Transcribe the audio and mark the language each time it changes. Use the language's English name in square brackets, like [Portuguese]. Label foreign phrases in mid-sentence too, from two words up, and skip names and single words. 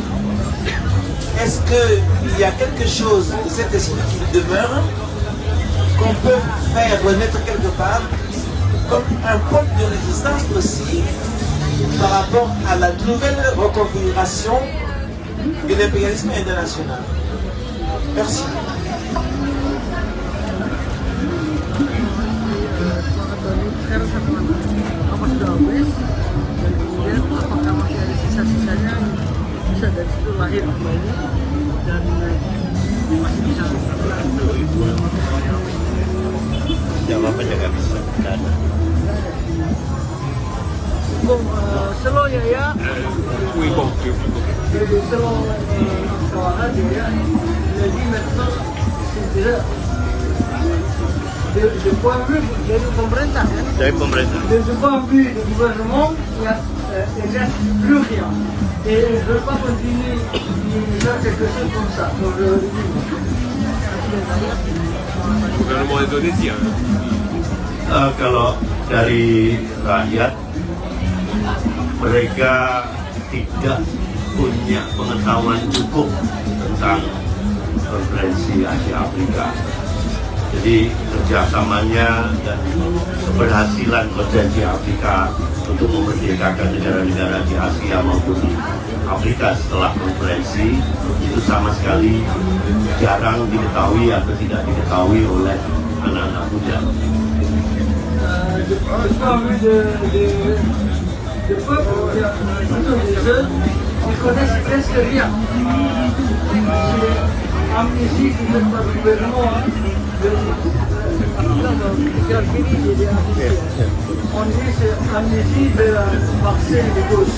[French] Est-ce qu'il y a quelque chose de cet esprit qui demeure, qu'on peut faire renaître quelque part, comme un pôle de résistance aussi, par rapport à la nouvelle reconfiguration de l'impérialisme international? Merci. [Indonesian] Dan itu lahir kembali dan masih bisa jawab aja nggak bisa. [French] Bon, selon Yaya, Oui, bon, selon Kawahan Yaya, il a dit maintenant c'est déjà de point de vue [Indonesian] dari pemerintah kan? Dari pemerintah. [French] De point de vue du gouvernement, il n'y a plus rien. Et je ne veux pas continuer à faire quelque chose comme ça. Donc je le dis. gouvernement indonésien. [Indonesian] Kalau dari rakyat, mereka tidak punya pengetahuan cukup tentang konferensi Asia Afrika. Jadi kerjasamanya dan keberhasilan konferensi Afrika untuk memerdekakan negara-negara di Asia maupun di Afrika setelah konferensi itu sama sekali jarang diketahui atau tidak diketahui oleh anak-anak muda. [French] Le peuple, plutôt les jeunes, ils connaissent presque rien. C'est amnésie qui fait par le gouvernement. On dit c'est amnésie de la Marseille de gauche.